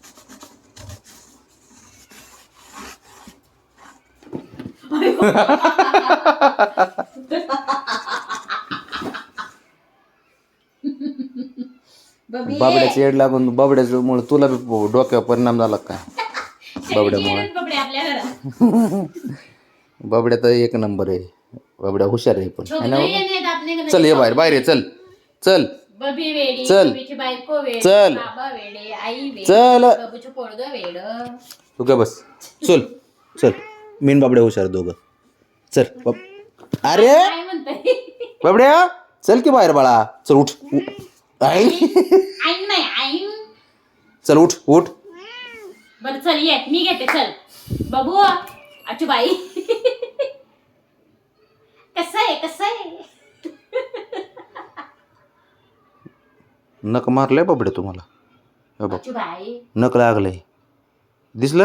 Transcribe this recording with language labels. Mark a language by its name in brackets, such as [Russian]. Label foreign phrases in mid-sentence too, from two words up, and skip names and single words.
[Marathi] बाबड्याचं येड लागून, बाबड्याच्यामुळे तुला बी डोक्यावर परिणाम झाला काय? बाबड्यामुळे. बाबड्या तर एक नंबर आहे. बाबड्या हुशार आहे पण, [Hindi] है ना? [Marathi] चल ये बाहेर बाहेर ये, चल चल चल चल चल. तू काय बस, चल चल. मीन बाबड्या हुशार दोघं. चल अरे बाबड्या, चल की बाहेर बाळा. चल उठ. चल उठ उठ. बरं चल ये, मी घेते. चल बाबू. अच्छू बाई, कसं आहे? नक मारलंय बाबड्या तुम्हाला. हे बघ, अच्छू बाई, नक लागलंय, दिसलं?